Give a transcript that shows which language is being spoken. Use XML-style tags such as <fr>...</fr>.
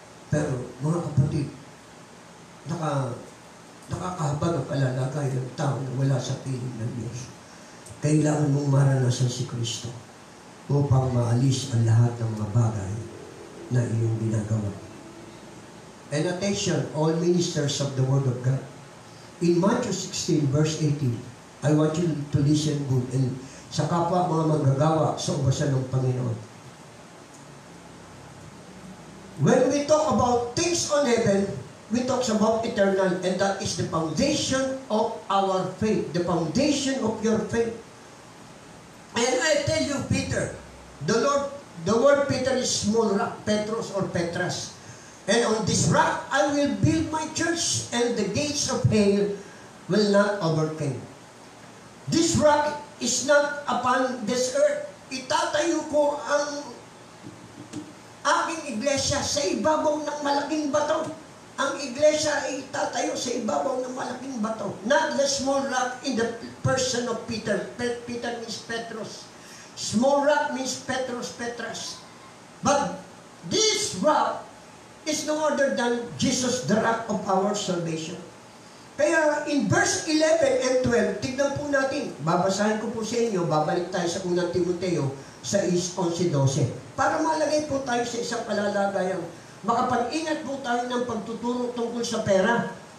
<tl>Pero mga kapatid, nakakahabag ang kalalagay ng tao na wala sa piling ng Diyos. Kailangan mong maranasan si Kristo upang maalis ang lahat ng mga bagay na iyong ginagawa.</tl> <en>And attention, all ministers of the Word of God. In Matthew 16, verse 18, I want you to listen good.</en> <tl>And sa kapwa mga manggagawa sa ubasan ng Panginoon.</tl> <en>When we talk about things on heaven, we talk about eternal, and that is the foundation of our faith, the foundation of your faith. And I tell you, Peter, the word Peter is small rock, Petros or Petras. And on this rock, I will build my church, and the gates of hell will not overcome. This rock is not upon this earth.</en> <tl>Itatayo ko ang aking iglesia sa ibabaw ng malaking bato. Ang iglesia ay itatayo sa ibabaw ng malaking bato.</tl> <en>Not the small rock in the person of Peter. Peter means Petros. Small rock means Petros, Petras. But this rock is no other than Jesus, the rock of our salvation.</en> <tl>Kaya</tl> <en>in verse 11 and 12,</en> <tl>tignan po natin. Babasahin ko po sa inyo, babalik tayo sa unang Timoteo sa 11:12. Para malagay po tayo sa isang kalalagayang makapag-ingat po tayo ng pagtuturo tungkol sa pera.</tl>